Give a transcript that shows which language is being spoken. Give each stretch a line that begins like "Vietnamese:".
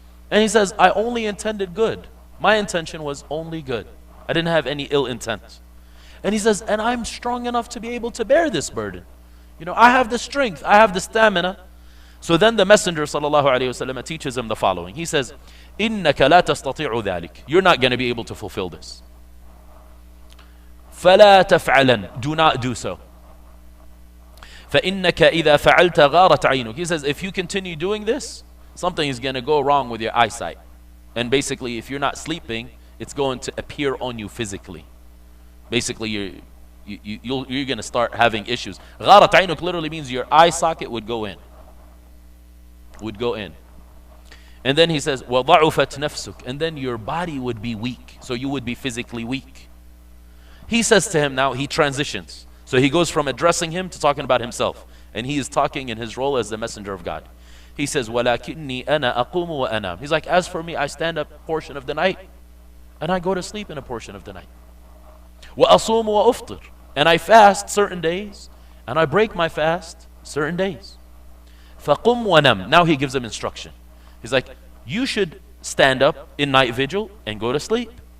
English: And he says, I only intended good. My intention was only good. I didn't have any ill intent. And he says, and I'm strong enough to be able to bear this burden. You know, I have the strength, I have the stamina. So then the Messenger sallallahu alaihi wasallam teaches him the following. He says,
Arabic: إِنَّكَ لَا تَسْتَطِيعُ ذَلِكَ.
English: You're not going to be able to fulfill this.
Arabic: فَلَا تَفْعَلًا.
English: Do not do so.
Arabic: فَإِنَّكَ إِذَا فَعَلْتَ غَارَتْ عَيْنُكَ.
English: He says, if you continue doing this, something is going to go wrong with your eyesight. And basically, if you're not sleeping, it's going to appear on you physically. Basically, you're going to start having issues.
Arabic: غَارَتْ عَيْنُكَ
English: literally means your eye socket would go in. Would go in. And then he says,
Arabic: وَضَعُفَتْ نَفْسُكَ.
English: And then your body would be weak. So you would be physically weak. he says to him now, he transitions. So he goes from addressing him to talking about himself. And he is talking in his role as the messenger of God. He says,
Arabic: وَلَكِنِّي أَنَا أَقُومُ وَأَنَامُ.
English: He's like, as for me, I stand up a portion of the night, and I go to sleep in a portion of the night.
Arabic: وَأَصُومُ وَأُفْطِرُ.
English: And I fast certain days, and I break my fast certain days.
Arabic: فَقُمْ وَنَمْ.
English: Now he gives them instruction. He's like, you should stand up in night vigil and go to sleep.